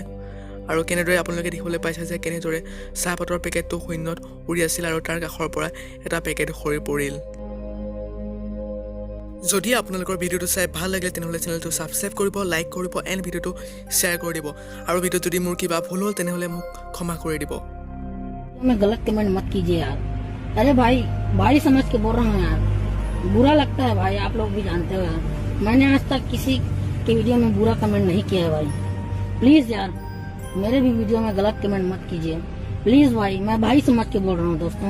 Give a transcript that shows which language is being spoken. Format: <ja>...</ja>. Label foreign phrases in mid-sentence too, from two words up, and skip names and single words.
<as>আৰু কেনেদৰে আপোনালোকে দেখিবলৈ পাইছে যে কেনেদৰে চাহপাতৰ পেকেটটো শূন্যত উৰি আছিল আৰু তাৰ কাষৰ পৰা এটা পেকেট সৰি পৰিল। যদি আপোনালোকৰ ভিডিঅ'টো চাই ভাল লাগিলে তেনেহ'লে চেনেলটো ছাবস্ক্ৰাইব কৰিব, লাইক কৰিব এণ্ড ভিডিঅ'টো শ্বেয়াৰ কৰি দিব। আৰু ভিডিঅ'ত যদি মোৰ কিবা ভুল হ'ল তেনেহ'লে মোক ক্ষমা কৰি দিব।</as> <hi>मैं गलत कमेंट मत कीजिए यार। अरे भाई भाई समझ के बोल रहा हूँ यार। बुरा लगता है भाई, आप लोग भी जानते हो यार। मैंने आज तक किसी के वीडियो में बुरा कमेंट नहीं किया है भाई। प्लीज यार मेरे भी वीडियो में गलत कमेंट मत कीजिए प्लीज भाई, मैं भाई समझ के बोल रहा हूँ दोस्तों।</hi>